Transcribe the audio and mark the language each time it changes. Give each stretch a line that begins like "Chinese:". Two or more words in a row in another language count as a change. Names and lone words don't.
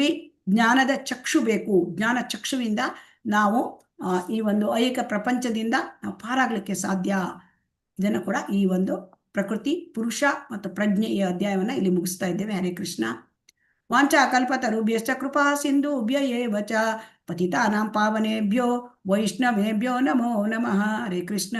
Kannada: ಜ್ಞಾನದ ಚಕ್ಷು ಬೇಕು, ಜ್ಞಾನ ಚಕ್ಷುವಿಂದ ನಾವು ಈ ಒಂದು ಐಹಿಕ ಪ್ರಪಂಚದಿಂದ ನಾವು ಪಾರಾಗ್ಲಿಕ್ಕೆ ಸಾಧ್ಯ. ಇದನ್ನು ಕೂಡ ಈ ಒಂದು ಪ್ರಕೃತಿ, ಪುರುಷ ಮತ್ತು ಪ್ರಜ್ಞೆ ಈ ಅಧ್ಯಾಯವನ್ನ ಇಲ್ಲಿ ಮುಗಿಸ್ತಾ ಇದ್ದೇವೆ.
Sanskrit: ಹರೇ ಕೃಷ್ಣ. ವಾಂಚಾ ಕಲ್ಪತರುಭ್ಯಶ್ಚ ಕೃಪಾ ಸಿಂಧುಭ್ಯ ಏವ ಚ ಪತಿತಾನಾಂ ಪಾವನೇಭ್ಯೋ ವೈಷ್ಣವೇಭ್ಯೋ ನಮೋ ನಮಃ. ಹರೇ ಕೃಷ್ಣ.